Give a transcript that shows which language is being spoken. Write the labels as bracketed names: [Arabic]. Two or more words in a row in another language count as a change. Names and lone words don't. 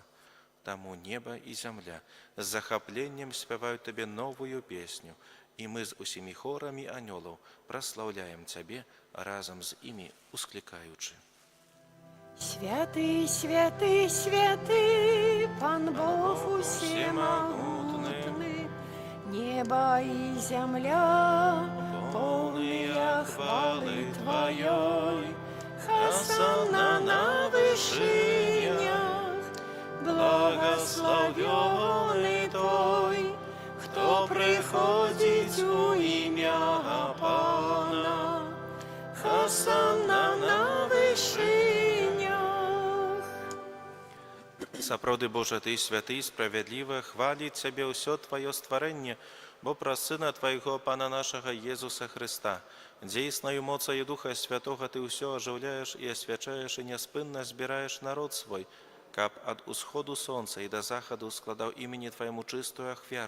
[Belarusian] Таму неба і зямля з захапленнем спяваюць табе новую песню, і мы з усімі хорамі анёлаў праслаўляем цябе разам з імі усклікаючы. Святы, святы, святы, Пан Бог усемагутны, [Russian] небо и земля, полные хвалы Твоей. Хосанна на вышинях, благословенный Той, кто приходит у имя Пана. Хосанна на вышинях. [Belarusian] Сапраўды, Божа, Ты святы, справядліва, хваліць Цябе ўсё Тваё стварэнне, бо праз Сына Твайго, Пана нашага Езуса Христа, дзейснаю моцаю Духа Святога Ты ўсё ажыўляеш і асвячаеш і няспынна збіраеш народ свой, каб ад усходу сонца і да захаду складаў імені Твайму чыстую ахвяру.